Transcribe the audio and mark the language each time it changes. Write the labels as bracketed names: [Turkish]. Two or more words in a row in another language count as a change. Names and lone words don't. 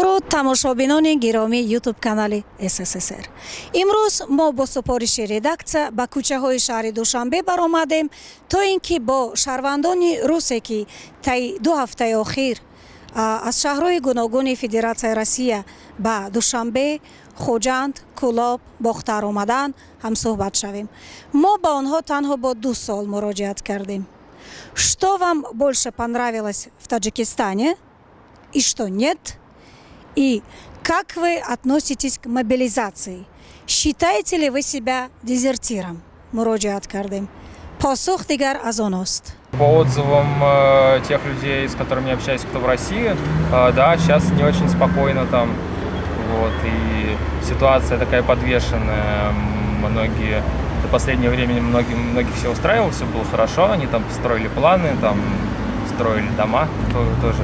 [Tajik] тамошобинони гиромӣ ютуб канали СССР. имрӯз мо бо супориши редаксия ба кӯчаҳои шаҳри Душанбе баромадем то ин ки бо шаҳрвандони русе ки таи 2 ҳафтаи охир аз шаҳрҳои гуногуни Федератсияи Россия ба Душанбе, Хуҷанд, Кӯлоб, Бохтар омаданд ҳамсӯҳбат шавем. Мо ба онҳо танҳо бо 2 суол муроҷиат кардем. [Russian] Что вам больше понравилось в Таджикистане и что нет? И как вы относитесь к мобилизации? Считаете ли вы себя дезертиром? [Tajik] Муроҷиат кардем. Посух дигар аз оност. [Russian] По отзывам тех людей, с которыми я общаюсь, кто в России, да, сейчас не очень спокойно там. Вот, и ситуация такая подвешенная. Многие до последнего времени многих все устраивало, все было хорошо. Они там строили планы, там строили дома тоже.